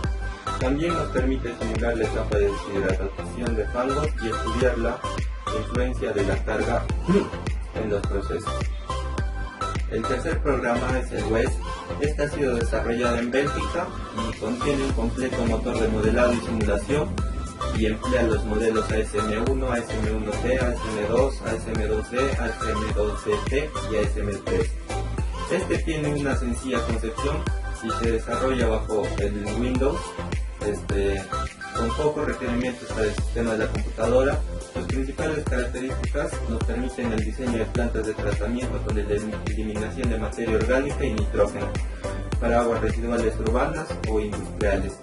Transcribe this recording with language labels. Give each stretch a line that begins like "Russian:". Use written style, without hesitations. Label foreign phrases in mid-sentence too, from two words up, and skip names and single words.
Spanish: También nos permite simular la etapa de deshidratación de fangos y estudiar la influencia de la carga en los procesos. El tercer programa es el WES. Este ha sido desarrollado en Bélgica y contiene un completo motor de modelado y simulación y emplea los modelos ASM1, ASM1C, ASM2, ASM2D, ASM2CT y ASM3. Este tiene una sencilla concepción y se desarrolla bajo el Windows, con pocos requerimientos para el sistema de la computadora. Sus principales características nos permiten el diseño de plantas de tratamiento con la eliminación de materia orgánica y nitrógeno para aguas residuales urbanas o industriales.